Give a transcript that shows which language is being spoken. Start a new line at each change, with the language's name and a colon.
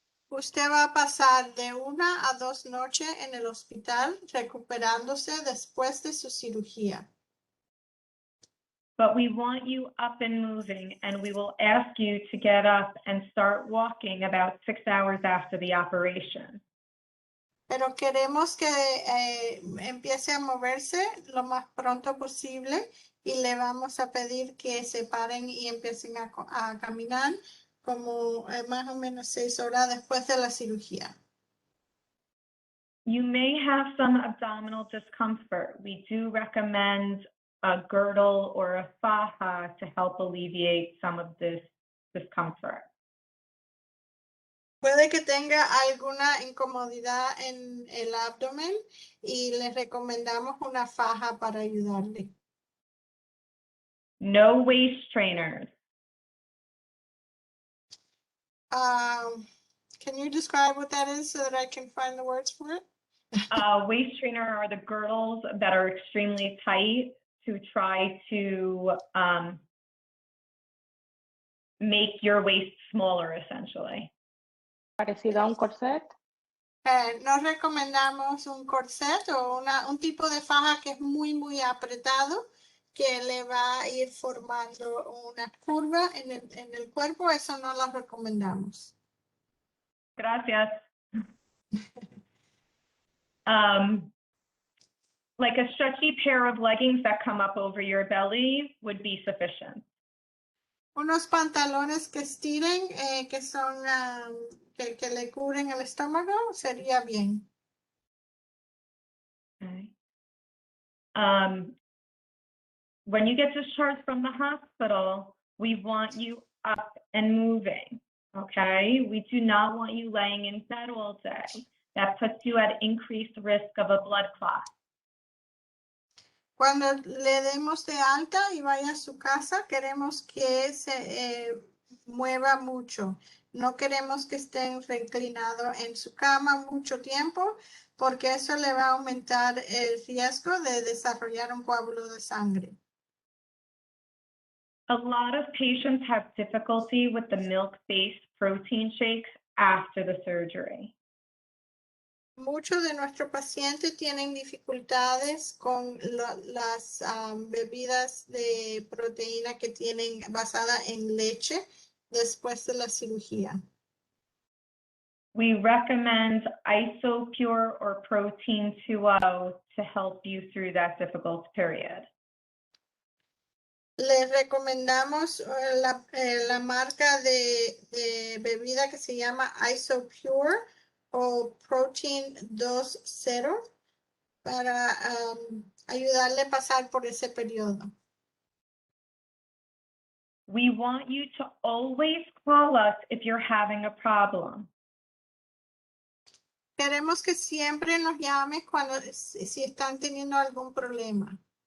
Spanish: Usted va a pasar de 1 a 2 noches en el hospital recuperándose después de su cirugía.
English: But we want you up and moving, and we will ask you to get up and start walking about 6 hours after the operation.
Spanish: Pero queremos que empiece a moverse lo más pronto posible y le vamos a pedir que se paren y empiecen a caminar como más o menos 6 horas después de la cirugía.
English: You may have some abdominal discomfort. We do recommend a girdle or a faja to help alleviate some of this discomfort.
Spanish: Puede que tenga alguna incomodidad en el abdomen y le recomendamos una faja para ayudarle.
English: No waist trainers. Can you describe what that is so that I can find the words for it? Waist trainer are the girdles that are extremely tight to try to make your waist smaller, essentially.
Spanish: Parecido a un corset. No recomendamos un corset o un tipo de faja que es muy apretado, que le va a ir formando una curva en el cuerpo. Eso no lo recomendamos. Gracias.
English: Like a stretchy pair of leggings that come up over your belly would be sufficient.
Spanish: Unos pantalones que estiren, que son que le cubren el estómago, sería bien.
English: Okay. When you get discharged from the hospital, we want you up and moving, okay? We do not want you laying in bed all day. That puts you at increased risk of a blood clot.
Spanish: Cuando le demos de alta y vaya a su casa, queremos que se mueva mucho. No queremos que esté reclinado en su cama mucho tiempo, porque eso le va a aumentar el riesgo de desarrollar un coágulo de sangre.
English: A lot of patients have difficulty with the milk-based protein shakes after the surgery.
Spanish: Muchos de nuestros pacientes tienen dificultades con las bebidas de proteína que tienen basada en leche después de la cirugía.
English: We recommend IsoPure or Protein 2.0 to help you through that difficult period.
Spanish: Les recomendamos la marca de bebida que se llama IsoPure o Protein 2.0 para ayudarle a pasar por ese periodo.
English: We want you to always call us if you're having a problem.
Spanish: Queremos que siempre nos llames si están teniendo algún problema.